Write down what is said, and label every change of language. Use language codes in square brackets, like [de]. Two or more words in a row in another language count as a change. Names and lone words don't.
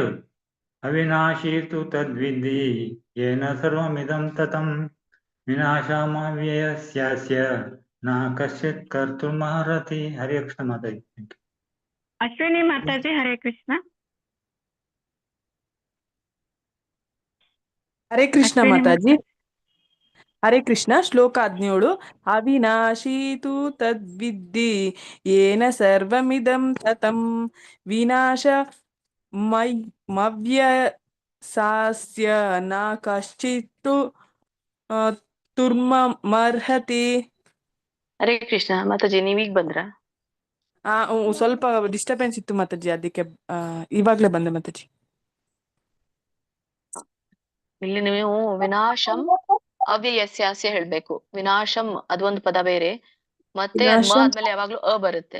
[sa] ಅವಿನಾಶೀತು ತದ್ವಿದ್ಧಿ ಏನ ಸರ್ವಮಿದಂ ತತಂ ವಿನಾಶಮವ್ಯಯಸ್ಯಾಸ್ಯ ನ ಕಶ್ಚಿತ್ ಕರ್ತುಮರ್ಹತಿ. [kn] ಹರೇ ಕೃಷ್ಣ ಮಾತಾಜಿ. ಅಶ್ವಿನಿ ಮಾತಾಜಿ. ಹರೇ ಕೃಷ್ಣ. ಹರೇ ಕೃಷ್ಣ ಮಾತಾಜಿ. ಹರೇ ಕೃಷ್ಣ. ಶ್ಲೋಕ 17. [sa] ಅವಿನಾಶೀತು ತದ್ವಿದ್ಧಿ ಏನ ಸರ್ವಮಿದಂ ತತಂ ವಿನಾಶ ಮವ್ಯಯಸ್ಯಾಸ್ಯ ನ ಕಶ್ಚಿತ್ ತುರ್ಮರ್ಹತಿ. [kn] ಹರೇ ಕೃಷ್ಣ ಮಾತಾಜಿ. ನೀವೀಗ ಬಂದ್ರ? ಸ್ವಲ್ಪ ಡಿಸ್ಟರ್ಬೆನ್ಸ್ ಇತ್ತು ಮಾತಾಜಿ, ಅದಕ್ಕೆ ಇವಾಗ್ಲೇ ಬಂದೆ ಮಾತಾಜಿ. ಇಲ್ಲಿ ನೀವು [sa] ವಿನಾಶಂ ಅವ್ಯಯಸ್ಯಾಸ್ಯ [kn] ಹೇಳ್ಬೇಕು. ವಿನಾಶಂ ಅದೊಂದು ಪದ ಬೇರೆ, ಮತ್ತೆ ಮ ಆದ್ಮೇಲೆ ಯಾವಾಗ್ಲೂ ಅ ಬರುತ್ತೆ.